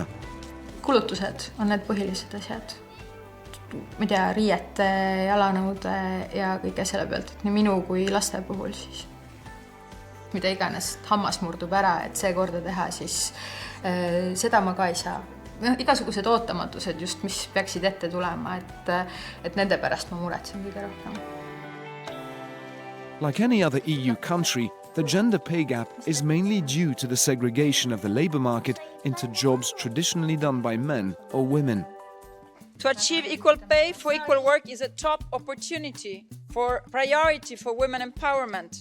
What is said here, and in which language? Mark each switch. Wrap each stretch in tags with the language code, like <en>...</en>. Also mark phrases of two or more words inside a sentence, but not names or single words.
<et>Kulutused on need põhilised asjad. Ma ei tea, riiete, jalanõude ja kõige selle pealt, et nii minu kui laste puhul siis. Mida iganes hammas murdub ära, et see korda teha, siis seda ma ka ei saa. Igasugused ootamatused just, mis peaksid ette tulema, et nende pärast ma muretsen kõige rohkem.</et> <en>Like any other EU country, the gender pay gap is mainly due to the segregation of the labour market into jobs traditionally done by men or women. To achieve equal pay for equal work is a top opportunity for priority for women empowerment.</en>